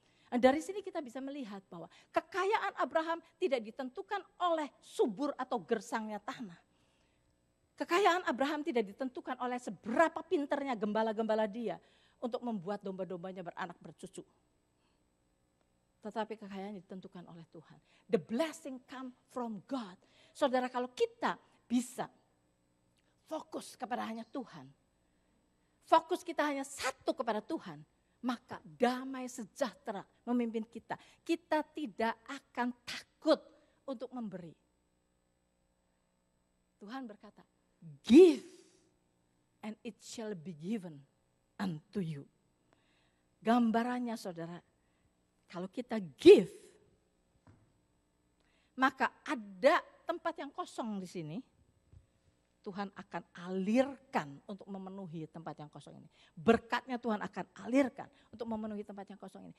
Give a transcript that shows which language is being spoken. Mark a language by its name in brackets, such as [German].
[Indonesian] Nah, dari sini kita bisa melihat bahwa kekayaan Abraham tidak ditentukan oleh subur atau gersangnya tanah. Kekayaan Abraham tidak ditentukan oleh seberapa pinternya gembala-gembala dia untuk membuat domba-dombanya beranak bercucu. Tetapi kekayaan ditentukan oleh Tuhan. [English] The blessing come from God. [Indonesian] Saudara, kalau kita bisa fokus kepada hanya Tuhan, fokus kita hanya satu kepada Tuhan, maka damai sejahtera memimpin kita. Kita tidak akan takut untuk memberi. Tuhan berkata, [English] give and it shall be given unto you. [Indonesian] Gambarannya saudara, kalau kita give, maka ada tempat yang kosong di sini. Tuhan akan alirkan untuk memenuhi tempat yang kosong ini. Berkatnya Tuhan akan alirkan untuk memenuhi tempat yang kosong ini.